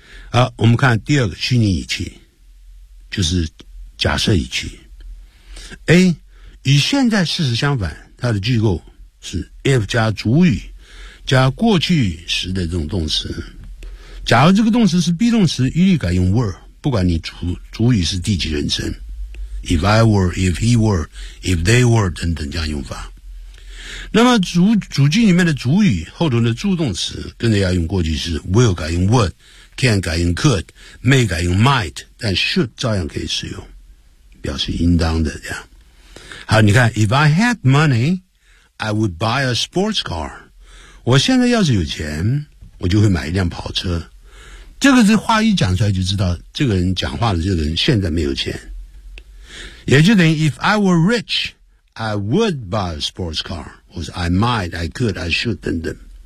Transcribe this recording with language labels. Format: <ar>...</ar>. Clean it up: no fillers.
<zh>好，我们看第二个虚拟语气，就是假设语气。 A 与现在事实相反，它的句构是 if 加主语加过去时的这种动词。假如这个动词是 be 动词，一律改用 were，不管你主语是第几人称</zh> <en>if I were, if he were, if they were</en> <zh>等等这样用法。那么主句里面的主语后头的助动词跟着要用过去式 will 改用 would, can 改用 could, may 改用 might, 但 should 照样可以使用，表示应当的这样。好，你看</zh> <en>if I had money, I would buy a sports car。</en> <zh>我现在要是有钱，我就会买一辆跑车。这个是话一讲出来就知道这个人讲话的这个人现在没有钱，也就等于</zh> <en>if I were rich I would buy a sports car 或者 I might, I could, I should</en> <zh>等等。</zh>